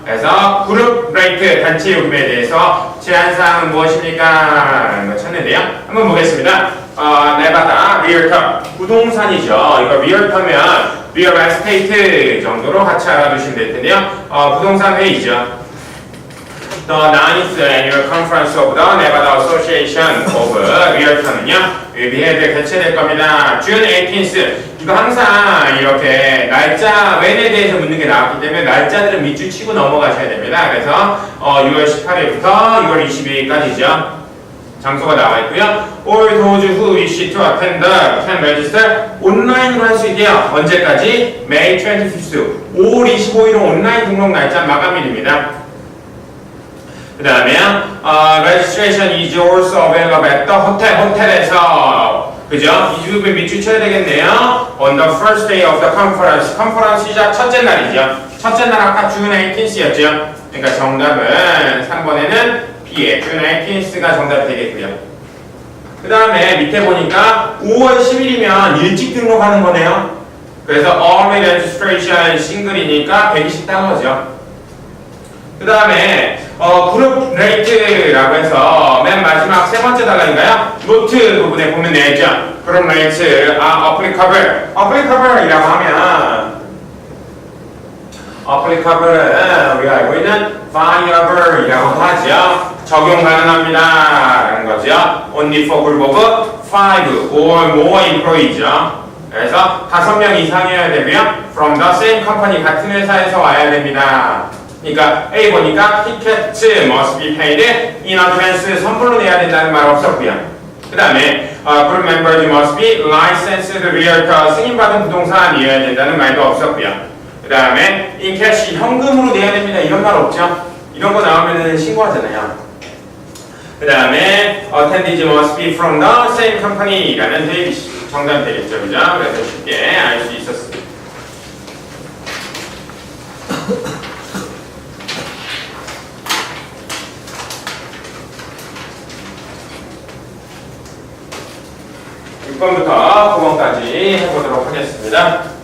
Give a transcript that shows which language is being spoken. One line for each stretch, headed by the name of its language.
Korean: 그래서 그룹 레이트 단체 요금에 대해서 제한 사항은 무엇입니까? 라는 거 찾는데요. 한번 보겠습니다. 네바다 리얼터 부동산이죠. 이거 리얼터면 리얼 에스테이트 정도로 같이 알아두시면 될 텐데요. 부동산 회의죠.
English: The 9th Annual Conference of the Nevada Association of Realtor는요,
Korean: 미해에 개최될 겁니다.
English: June 18th.
Korean: 이거 항상 이렇게 날짜, when에 대해서 묻는 게 나왔기 때문에 날짜들은 밑줄 치고 넘어가셔야 됩니다. 그래서 6월 18일부터 6월 22일까지죠. 장소가 나와 있고요.
English: All those who wish to attend can register.
Korean: 온라인으로 할 수 있대요. 언제까지? May 25th. 5월 25일은 온라인 등록 날짜 마감일입니다.
English: 그 다음에 registration is also available at the hotel.
Korean: 호텔에서 그죠? 이 부분 밑줄 쳐야 되겠네요.
English: On the first day of the conference.
Korean: 컨퍼런스 시작 첫째 날이죠. 첫째 날 아까 June 18th였죠. 그러니까 정답은 3번에는 B에 June 18th가 정답이 되겠고요. 그 다음에 밑에 보니까 5월 10일이면 일찍 등록하는 거네요. 그래서 early registration 싱글이니까 120달러죠. 그 다음에 그룹 레이트라고 해서 맨 마지막 세 번째 단락인가요? 노트 부분에 보면 되죠. 그룹 레이트 applicable이라고 하면 applicable은 우리가 알고 있는 viable이라고 하죠. 적용 가능합니다 라는 거죠.
English: only for group of 5 or more employee죠.
Korean: 그래서 5명 이상이어야 되고요.
English: From the same company,
Korean: 같은 회사에서 와야 됩니다. 그러니까 A 보니까
English: tickets must be paid in advance,
Korean: 선불로 내야 된다는 말 없었고요. 그 다음에
English: group members must be licensed realtor,
Korean: 승인받은 부동산이어야 된다는 말도 없었고요. 그 다음에 in cash, 현금으로 내야 됩니다. 이런 말 없죠? 이런 거 나오면 신고하잖아요. 그 다음에
English: attendees must be from the same company
Korean: 라는 정답이 되겠죠. 그죠? 그래서 쉽게 알 수 있었습니다. 6번부터 9번까지 해보도록 하겠습니다.